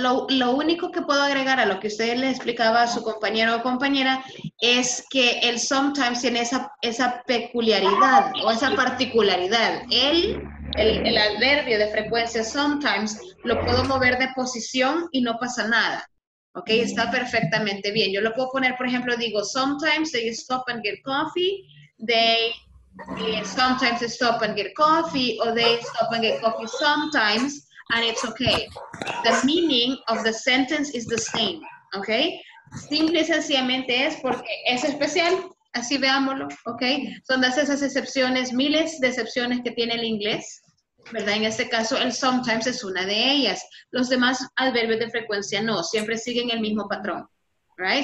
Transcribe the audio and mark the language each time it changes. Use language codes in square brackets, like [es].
[es] lo único que puedo agregar a lo que usted le explicaba a su compañero o compañera es que el sometimes tiene esa peculiaridad o esa particularidad. El adverbio de frecuencia sometimes lo puedo mover de posición y no pasa nada. Ok, está perfectamente bien. Yo lo puedo poner, por ejemplo, digo, [en] sometimes they stop and get coffee, they sometimes they stop and get coffee, or they stop and get coffee sometimes, and it's okay. The meaning of the sentence is the same, ok? [es] Simple y sencillamente es porque es especial, así veámoslo, ok? Son de esas excepciones, miles de excepciones que tiene el inglés, ¿verdad? En este caso, el sometimes es una de ellas. Los demás adverbios de frecuencia no, siempre siguen el mismo patrón, right?